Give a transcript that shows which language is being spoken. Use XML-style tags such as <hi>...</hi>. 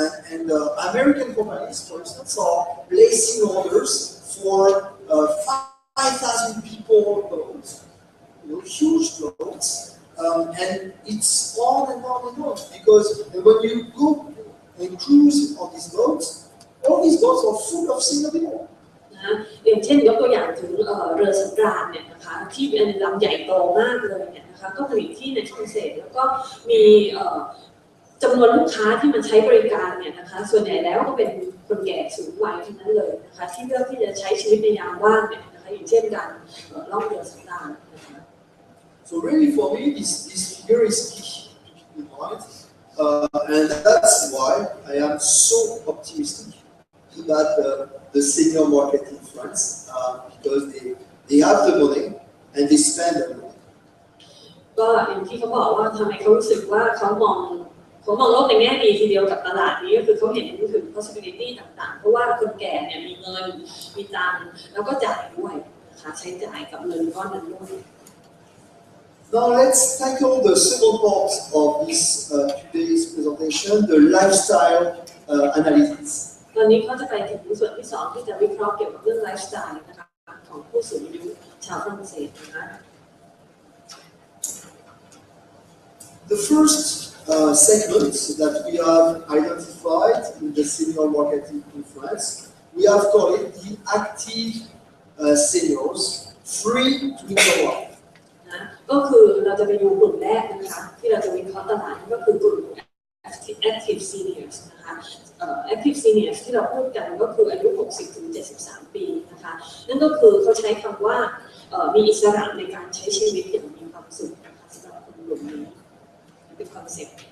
<en>And American companies, for instance, are placing orders for 5,000 people boats, huge boats. And it's on and on and on because when you go and cruise on these boats, all these boats are full of senior people.</en> <th>อย่างเช่นยกตัวอย่างถึงเรือสำราญเนี่ยนะคะที่เป็นลำใหญ่โตมากเลยเนี่ยนะคะก็ผลิตที่ในฝรั่งเศสแล้วก็มีจำนวนลูกค้าที่มาใช้บริการเนี่ยนะคะส่วนใหญ่แล้วก็เป็นคนแก่สูงวัยทั้งนั้นเลยนะคะที่เลือกที่จะใช้ชีวิตในยามว่างเนี่ยนะคะ นะคะอย่างเช่นการล่องเรือสำราญนะคะ</th> <en>So really for me this figure is key to keep in mind, and that's why I am so optimistic about the senior market in France, because they have the money and they spend the money.</en> <th>ก็อย่างที่เขาบอกว่าทำไมเขารู้สึกว่าเขามองโลกในแง่ดีทีเดียวกับตลาดนี้ก็คือเขาเห็นถึง possibility ต่างๆเพราะว่าคนแก่เนี่ยมีเงินมีตังค์แล้วก็จ่ายด้วยนะคะใช้จ่ายกับเงินก้อนนั้นด้วย</th> <en>Now let's tackle the second part of this today's presentation, the lifestyle analysis.</en> <th>ตอนนี้เขาจะไปถึงส่วนที่สองที่จะวิเคราะห์เกี่ยวกับเรื่องไลฟ์สไตล์นะคะของผู้สูงอายุชาวฝรั่งเศสนะคะ</th> <en>The first segment that we have identified in the senior market in France, we have called it the active seniors, free to interact.</en> <th>นะก็คือเราจะไปดูกลุ่มแรกนะคะที่เราจะวิเคราะห์ตลาดก็คือกลุ่ม active seniors นะคะ active seniors ที่เราพูดกันก็คืออายุ 60-73 ปีนะคะนั่นก็คือเขาใช้คำว่ามีอิสระในการใช้ชีวิตอย่างมีความสุขนะคะสำหรับคนกลุ่มนี้เป็นคอนเซ็ปต์</th>